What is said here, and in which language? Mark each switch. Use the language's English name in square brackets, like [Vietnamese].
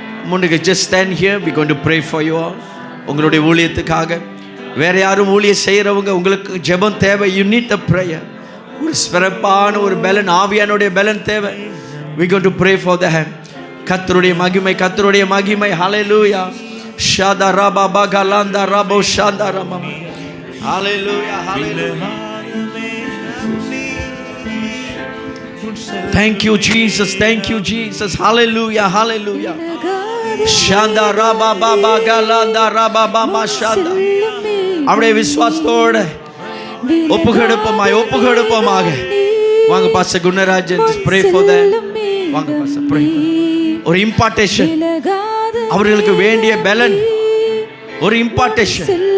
[Tamil] முன்னுக்கு [English] just stand here. we going to pray for you all. [Tamil] உங்களுடைய ஊழியத்துக்காக வேறு யாரும் ஊழியம் செய்கிறவங்க, உங்களுக்கு ஜெபம் தேவை. [English] you need the prayer. [Tamil] ஒரு சிறப்பான ஒரு பலன், ஆவியானுடைய பலன் தேவை. [English] we going to pray for them. [Tamil] கர்த்தருடைய மகிமை, கர்த்தருடைய மகிமை. ஹல்லேலூயா. ஷாதா ரபா பகலாந்தா ரபோ ஷாந்தா ரபா. ஹல்லேலூயா, ஹல்லேலூயா. [English] Thank you Jesus, thank you Jesus. Hallelujah, hallelujah. ஷாந்தா ரபா பபா கலாந்தா ரபா பமா ஷாந்தா. [Tamil] அப்படியே விசுவாசத்தோட ஒப்புக்கொடுப்போமாக வாங்க. [English] Pastor Gunarajan, just pray for them. [Tamil] வாங்க பாஸ்டர், pray. ஒரு இம்பார்ட்டேஷன், அவர்களுக்கு வேண்டிய பலன், ஒரு இம்பார்ட்டேஷன்.